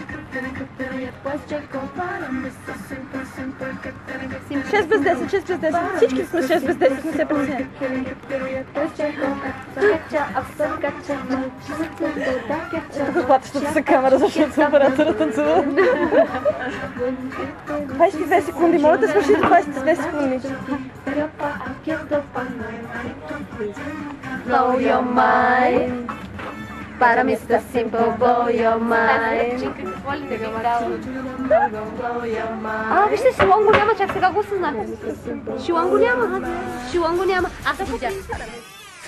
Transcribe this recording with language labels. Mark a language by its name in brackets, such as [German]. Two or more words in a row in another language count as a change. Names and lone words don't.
[Bulgarian] 6 без 10, 6 без 10. Всички сме 6 без 10, не се притесняй. Тук платещата се камера, защото оператора танцува. 22 секунди, моля да свършите 22 секунди. [English] Blow your mind. Para Mr. Simple, blow your mind. [Bulgarian] какво ли да ви дал? Вижте, Шилон го няма, чак сега го осъзнах. Шилон го няма. Аз се видях.